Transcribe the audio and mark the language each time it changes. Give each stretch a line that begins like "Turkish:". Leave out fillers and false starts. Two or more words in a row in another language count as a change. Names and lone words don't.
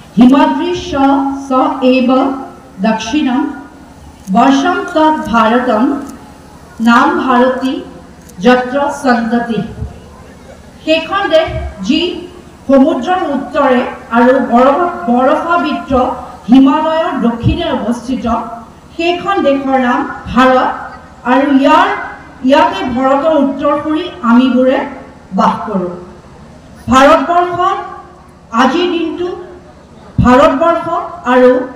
Sanskrit: हिमाद्री स एव दक्षिणम वर्षम तत् भारतम नाम भारती यत्र सन्तति
Assamese: সেইখন দেশ যি সমুদ্ৰৰ উত্তৰে আৰু বৰফাবৃত হিমালয়ৰ দক্ষিণে অৱস্থিত সেইখন দেশৰ নাম ভাৰত আৰু ইয়াতে ভাৰতৰ উত্তৰপুৰী আমিবোৰে বাস কৰোঁ ভাৰতবৰ্ষত আজিৰ দিনটো ভাৰতবৰ্ষ আৰু